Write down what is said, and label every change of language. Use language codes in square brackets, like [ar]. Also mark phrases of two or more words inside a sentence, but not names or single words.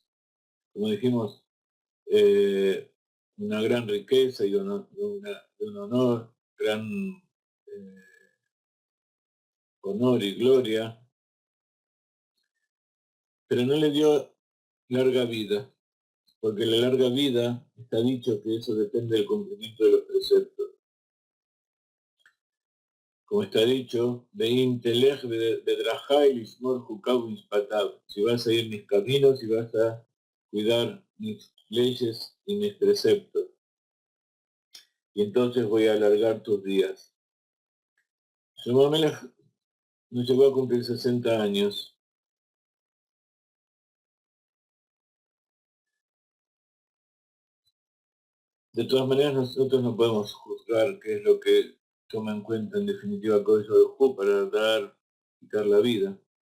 [es] Como dijimos, una gran riqueza y un honor, gran honor y gloria, pero no le dio larga vida. porque la larga vida está dicho que eso depende del cumplimiento de los preceptos. Como está dicho, [he] ואם תלך בדרכי לשמור חקיו משפטיו. [es] Si vas a ir mis caminos y vas a cuidar mis leyes y mis preceptos. Y entonces voy a alargar tus días. Shlomo Amelech no llegó a cumplir 60 años. De todas maneras, nosotros no podemos juzgar qué es lo que toma en cuenta en definitiva Kodesh Baruj Hu para quitar la vida.